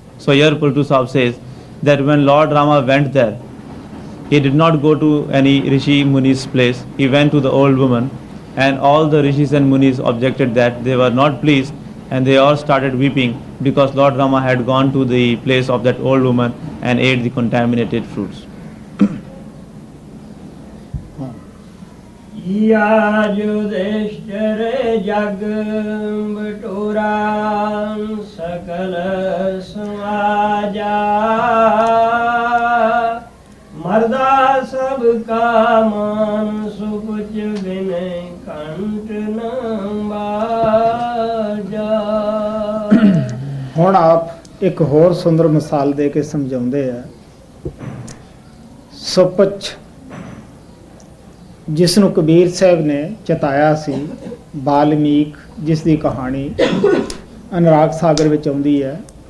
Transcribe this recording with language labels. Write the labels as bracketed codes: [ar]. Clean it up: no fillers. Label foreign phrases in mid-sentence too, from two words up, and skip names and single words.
[en] So here Pultu Sahib says that when Lord Rama went there, he did not go to any [hi] ऋषि मुनि's [en] place. He went to the old woman, and all the rishis and munis objected that they were not pleased, and they all started weeping because Lord Rama had gone to the place of that old woman and ate the contaminated fruits. [hi] या युधिष्ठिर जग बटोरा सकल समाजा मर्दा सब का मान सुकुच बिन कंठ न बाजा। [pa] ਹੁਣ ਆਪ ਇੱਕ ਹੋਰ ਸੁੰਦਰ ਮਿਸਾਲ ਦੇ ਕੇ ਸਮਝਾਉਂਦੇ ਆ। ਸੁਪਚ ਜਿਸ ਨੂੰ ਕਬੀਰ ਸਾਹਿਬ ਨੇ ਚਿਤਾਇਆ ਸੀ, ਬਾਲਮੀਕ ਜਿਸ ਦੀ ਕਹਾਣੀ ਅਨੁਰਾਗ ਸਾਗਰ ਵਿੱਚ ਆਉਂਦੀ ਹੈ।